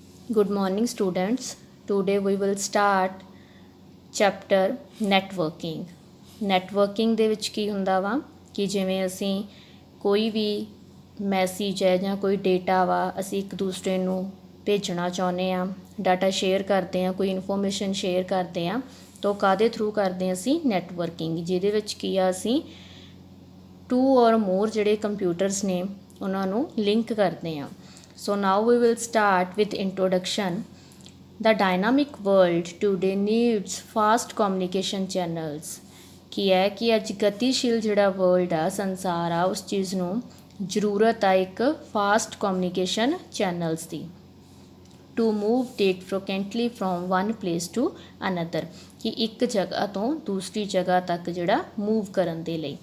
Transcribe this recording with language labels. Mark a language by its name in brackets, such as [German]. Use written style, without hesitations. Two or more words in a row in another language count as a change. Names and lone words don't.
[English] Good morning, students. Today we will start chapter networking. [Punjabi] Networking ਦੇ ਵਿੱਚ ਕੀ ਹੁੰਦਾ ਵਾ ਕਿ ਜਿਵੇਂ ਅਸੀਂ ਕੋਈ ਵੀ ਮੈਸੇਜ ਹੈ ਜਾਂ ਕੋਈ ਡੇਟਾ ਵਾ ਅਸੀਂ ਇੱਕ ਦੂਸਰੇ ਨੂੰ ਭੇਜਣਾ ਚਾਹੁੰਦੇ ਆ, [English] data share [Punjabi] ਕਰਦੇ ਆ, ਕੋਈ [English] information share [Punjabi] ਕਰਦੇ ਆ, ਤਾਂ ਕਾਹਦੇ ਥਰੂ ਕਰਦੇ ਆ ਅਸੀਂ ਨੈਟਵਰਕਿੰਗ, ਜਿਹਦੇ ਵਿੱਚ ਕੀ ਆ ਅਸੀਂ 2 [English] or more [Punjabi] ਜਿਹੜੇ ਕੰਪਿਊਟਰਸ ਨੇ ਉਹਨਾਂ ਨੂੰ ਲਿੰਕ ਕਰਦੇ ਆ. [English] So now we will start with introduction. The dynamic world today needs fast communication channels. [Punjabi] ਕੀ ਹੈ ਕਿ ਅੱਜ ਗਤੀਸ਼ੀਲ ਜਿਹੜਾ ਵਰਲਡ ਆ, ਸੰਸਾਰ ਆ, ਉਸ ਚੀਜ਼ ਨੂੰ ਜ਼ਰੂਰਤ ਆ ਇੱਕ [English] fast communication channels [Punjabi] ਦੀ [English] to move data frequently from one place to another, [Punjabi] ਕਿ ਇੱਕ ਜਗ੍ਹਾ ਤੋਂ ਦੂਸਰੀ ਜਗ੍ਹਾ ਤੱਕ ਜਿਹੜਾ ਮੂਵ ਕਰਨ ਦੇ ਲਈ.